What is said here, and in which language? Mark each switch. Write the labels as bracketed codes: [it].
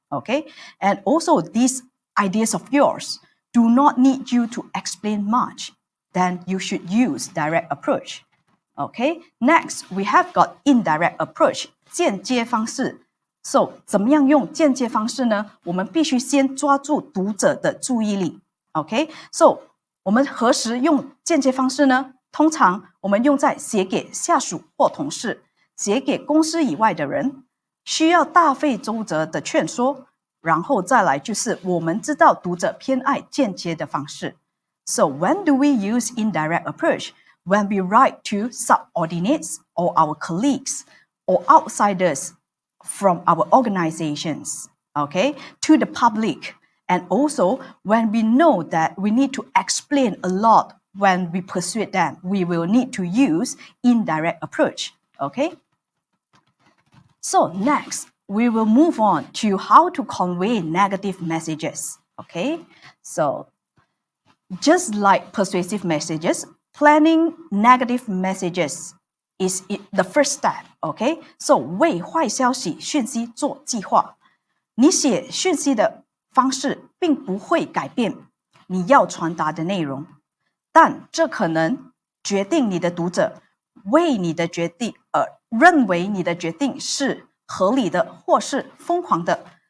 [en] Okay, and also these ideas of yours do not need you to explain much, then you should use direct approach. Okay, next we have got indirect approach, [zh] 间接方式。 So 怎么样用间接方式呢？我们必须先抓住读者的注意力。 Okay, so 我们何时用间接方式呢？通常我们用在写给下属或同事，写给公司以外的人。需要大费周折的劝说，然后再来就是我们知道读者偏爱间接的方式。 [en] So when do we use indirect approach? When we write to subordinates or our colleagues or outsiders from our organizations, okay, to the public. And also, when we know that we need to explain a lot when we persuade them, we will need to use indirect approach, okay? So next, we will move on to how to convey negative messages, okay? So just like persuasive messages, planning negative messages is the first step, okay? [zh] So 为坏消息讯息做计划。你写讯息的方式并不会改变你要传达的内容，但这可能决定你的读者为你的决定认为你的决定是合理的或是疯狂的。